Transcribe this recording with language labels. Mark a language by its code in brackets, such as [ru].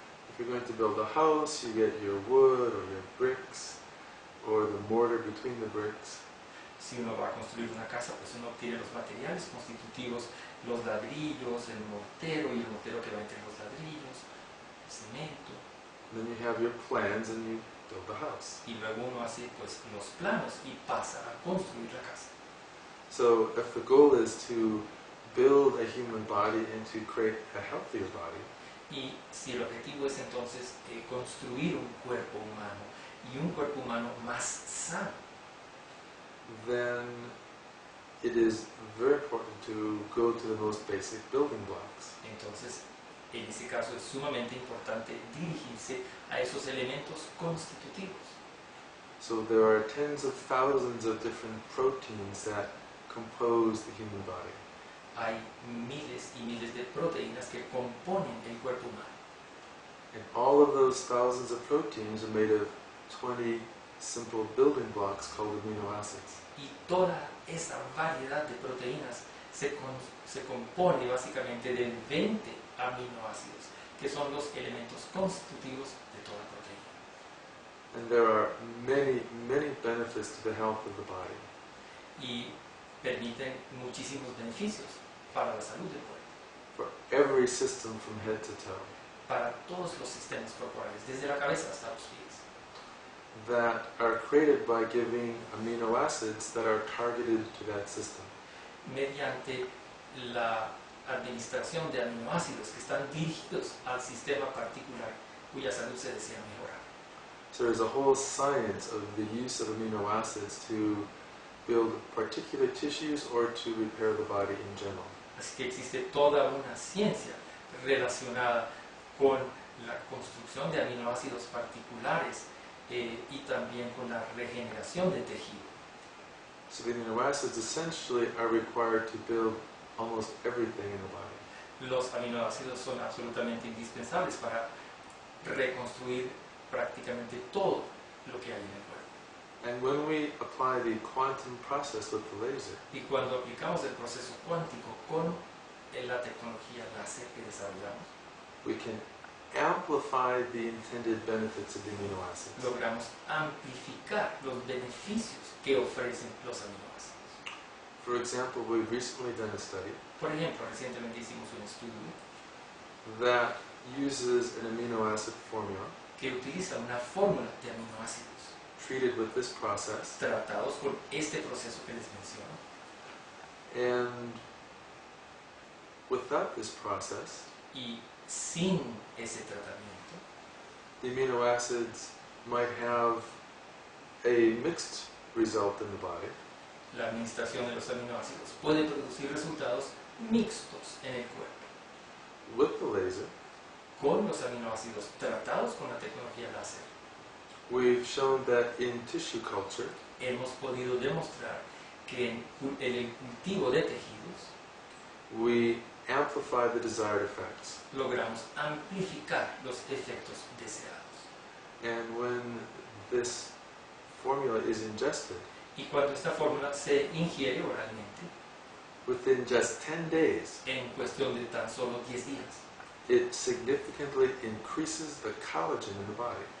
[en] if you're going to build a house, you get your wood or your bricks or the mortar between the bricks. [es] Si uno va a construir una casa, pues uno obtiene los materiales constitutivos, los ladrillos, el mortero y el mortero que va entre los ladrillos, el cemento. [en] Then you have your plans and you build the house. [es] Y luego uno hace pues los planos y pasa a construir la casa. [en] So if the goal is to build a human body and to create a healthier body, [es] Y si el objetivo es entonces construir un cuerpo humano y un cuerpo humano más sano, [en] then it is very important to go to the most basic building blocks. [es] entonces en ese caso es sumamente importante dirigirse a esos elementos constitutivos. [en] So there are tens of thousands of different proteins that compose the human body. [es] Hay miles y miles de proteínas que componen el cuerpo humano. [en] And all of those thousands of proteins are made of 20 simple building blocks called amino acids. [es] Y toda esa variedad de proteínas se compone básicamente de 20 aminoácidos, que son los elementos constitutivos de toda proteína. [en] And there are many, many benefits to the health of the body. [es] Y permiten muchísimos beneficios para la salud del cuerpo, [en] For every system from head to toe, [es] para todos los sistemas corporales, desde la cabeza hasta los pies, [en] that are created by giving amino acids that are targeted to that system. [es] mediante la administración de aminoácidos que están dirigidos al sistema particular cuya salud se desea mejorar. [en] So there's a whole science of the use of amino acids to build particular tissues or to repair the body in general. [es] Así que existe toda una ciencia relacionada con la construcción de aminoácidos particulares y también con la regeneración de tejido. [en] So the amino acids essentially are required to build almost everything in the body. [es] Los aminoácidos son absolutamente indispensables para reconstruir prácticamente todo lo que hay en el cuerpo. [en] And when we apply the quantum process with the laser, [es] Y cuando aplicamos el proceso cuántico con la tecnología láser que desarrollamos, [en] we can amplify the intended benefits of the amino acids. [es] logramos amplificar los beneficios que ofrecen los aminoácidos. [en] For example, we've recently done a study [es] Por ejemplo, recientemente hicimos un estudio [en] that uses an amino acid formula [es] que utiliza una fórmula de aminoácidos [en] treated with this process, [es] tratados con este proceso que les menciono, [en] and without this process, [es] y sin ese tratamiento, [en] the amino acids might have a mixed result in the body, [es] la administración de los aminoácidos puede producir resultados mixtos en el cuerpo. [en] with the laser. [es] Con los aminoácidos tratados con la tecnología láser, [en] We've shown that in tissue culture, [es] hemos podido demostrar que en el cultivo de tejidos [en] we amplify the desired effects. [es] logramos amplificar los efectos deseados. [en] And when this formula is ingested, [es] Y cuando esta fórmula se ingiere oralmente, [en] within just 10 days, [es] en cuestión de tan solo 10 días, [en] it significantly increases the collagen in the body.